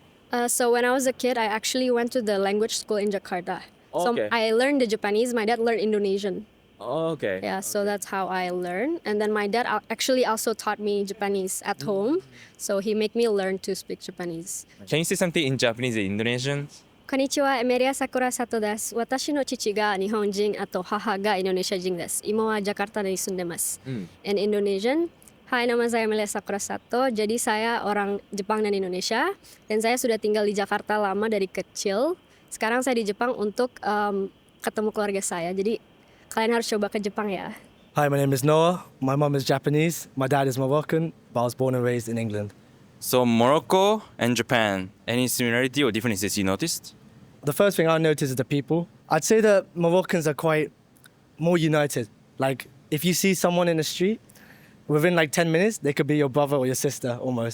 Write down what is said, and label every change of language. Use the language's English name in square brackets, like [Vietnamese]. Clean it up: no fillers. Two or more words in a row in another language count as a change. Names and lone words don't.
[English] So when I was a kid, I actually went to the language school in Jakarta. Okay. So I learned the Japanese. My dad learned Indonesian. Okay. Yeah, so that's how I learned. And then my dad actually also taught me Japanese at home. So he made me learn to speak Japanese. Can you say something in Japanese and Indonesian? [Japanese] こんにちは、エメリア桜里です。私の父が日本人、あと母がインドネシア人です。今はジャカルタに住んでます。 [English] In Indonesian, [Indonesian] Hai, nama saya Melia Sakura Sato. Jadi saya orang Jepang dan Indonesia. Dan saya sudah tinggal di Jakarta lama dari kecil. Sekarang saya di Jepang untuk ketemu keluarga saya. Jadi kalian harus coba ke Jepang ya. [English] Hi, my name is Noah. My mom is Japanese. My dad is Moroccan, but I was born and raised in England. So Morocco and Japan, any similarity or differences you noticed? The first thing I noticed is the people. I'd say that Moroccans are quite more united. Like, if you see someone in the street, within like 10 minutes, they could be your brother or your sister almost.